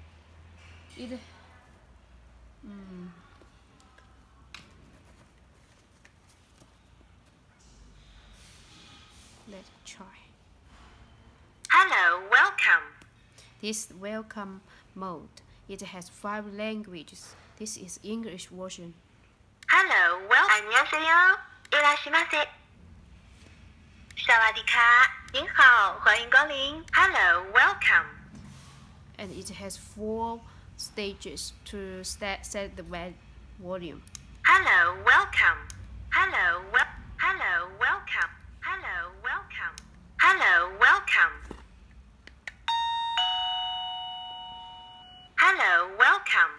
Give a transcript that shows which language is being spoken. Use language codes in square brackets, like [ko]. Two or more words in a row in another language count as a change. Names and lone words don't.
[en] Let's try. Hello, welcome. This welcome mode. It has 5 languages. This is English version. Hello, [ko] 안녕하세요. いらっしゃいませ. [zh] 萨瓦迪卡. 您好，欢迎光临. [en] Hello, welcome. And it has 4 stages to set the volume. Hello, welcome. Hello, hello, welcome. Hello, welcome. Hello, welcome. Hello, welcome.